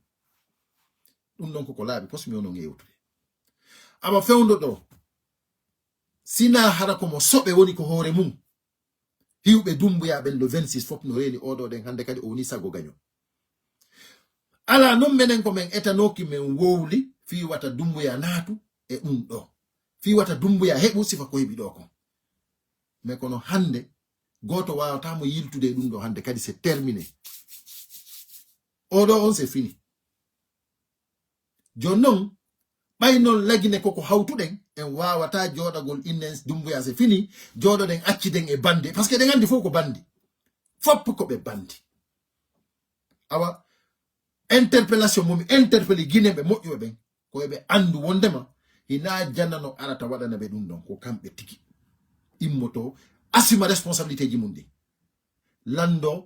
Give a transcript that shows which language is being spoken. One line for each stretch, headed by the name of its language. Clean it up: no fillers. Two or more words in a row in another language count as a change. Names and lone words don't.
Fula: ɗum ɗon koko laaɓi pos mi wono yewtude ama fewndo ɗo sina hara komo soɓe woni ko hoore mum hiwɓe Doumbouya ɓen le 26 fop no reeni oɗo ɗen hande kadi o woni sago gaño ala non menen ko men etanoki men wowli fi wata Doumbouya naatu e ɗum ɗo fi wata Doumbouya heɓu sifa ko heɓi ɗo kon mais kono hande goto wawatamo yiltude ɗum ɗo hande kadi
French: c'est terminé
Fula: oɗo on
French: c'est fini
Fula: joni noon ɓay noon lagine koko hawtuɗen en wawata joɗagol innen Doumbouya
French: c'est fini
Fula: joɗoɗen acciden e bandi
French: par ce que
Fula: ɗen andi fof ko bandi fop ko ɓe bandi awa interpellation momi interpellé guinéɓe moƴƴuɓe ɓen ko ɓe andu wondema hina jannano arata waɗana ɓe ɗum ɗon ko kamɓe tigi immoto assuma responsabilité ji mum ɗi lando